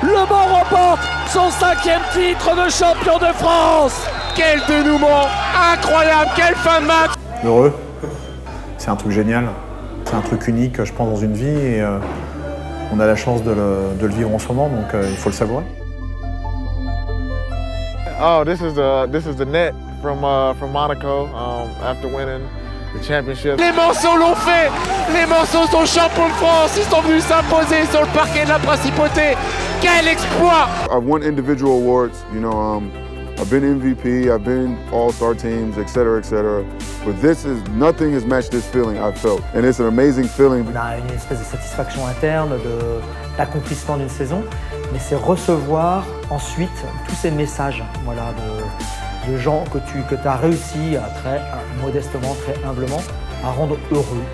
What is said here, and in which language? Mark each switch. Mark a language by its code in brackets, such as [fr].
[fr] remporte son 5e titre de champion de France. Quel dénouement incroyable, quelle fin de match. Heureux, c'est un truc génial, c'est un truc unique je pense dans une vie et on a la chance de le vivre en ce moment donc il faut le savourer. [en] Oh, this is the net from Monaco after winning the championship. [fr] Les Manceaux l'ont fait. Les Manceaux sont champions de France. Ils sont venus s'imposer sur le parquet de la Principauté. Quel exploit! [en] I've won individual awards. You know, I've been MVP. I've been All-Star teams, etc., etc. But nothing has matched this feeling I've felt, and it's an amazing feeling. [fr] On a une espèce de satisfaction interne d'accomplissement d'une saison, mais c'est recevoir ensuite tous ces messages, voilà, de gens que tu as réussi à très modestement, très humblement, à rendre heureux.